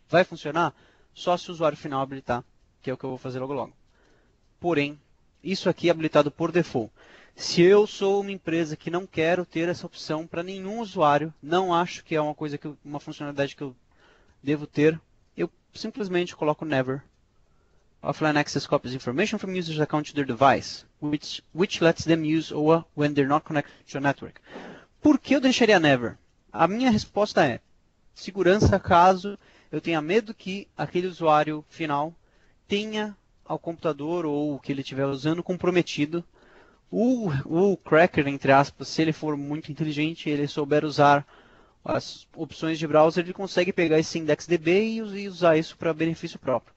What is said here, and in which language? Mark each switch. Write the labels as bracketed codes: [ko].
[pt] Vai funcionar só se o usuário final habilitar, que é o que eu vou fazer logo logo. Porém, isso aqui é habilitado por default. Se eu sou uma empresa que não quero ter essa opção para nenhum usuário, não acho que é uma funcionalidade que eu devo ter, eu simplesmente coloco never. [en] Offline access copies information from users' account to their device, which lets them use OA when they're not connected to a network. [pt] Por que eu deixaria never? A minha resposta é segurança caso eu tenha medo que aquele usuário final tenha ao computador ou o que ele estiver usando comprometido. O cracker, entre aspas, se ele for muito inteligente, ele souber usar as opções de browser, ele consegue pegar esse IndexDB e usar isso para benefício próprio.